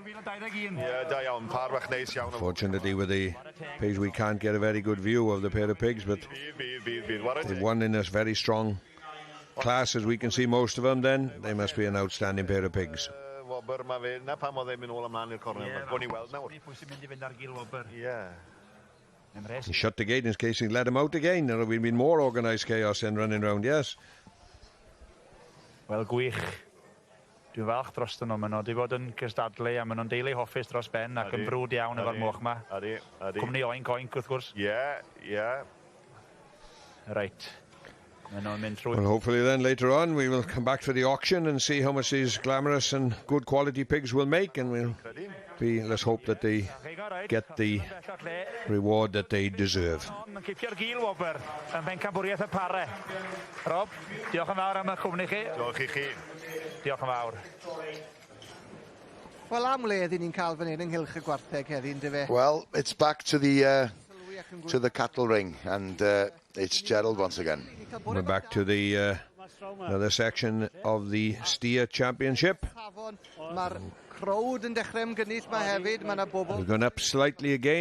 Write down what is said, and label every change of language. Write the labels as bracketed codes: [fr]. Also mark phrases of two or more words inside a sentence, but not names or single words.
[en] Unfortunately, with the pigs, we can't get a very good view of the pair of pigs, but they've won in this very strong class, as we can see most of them. Then they must be an outstanding pair of pigs. He shut the gate in case he let him out again. There would be more organised chaos than running around, yes. [cy] Wel, gwych. Dwi'n falch dros nhw. Maen nhw wedi bod yn cystadlu, a maen nhw'n deulu hoffus dros ben ac yn frwd iawn efo'r moch yma. Cwmni oink wrth gwrs. [en] Right. Well, hopefully then later on we will come back for the auction and see how much these glamorous and good quality pigs will make, and we'll be, let's hope that they get the reward that they deserve. [cy] Cipio'r gil wobr yn bencampwriaeth y pare. Rob, diolch yn fawr am y cwmni chi. Diolch i chi. Diolch yn fawr. [en] Well, it's back to the cattle ring, and it's Gerald once again. We're back to the another section of the Steer Championship. We've gone up slightly again.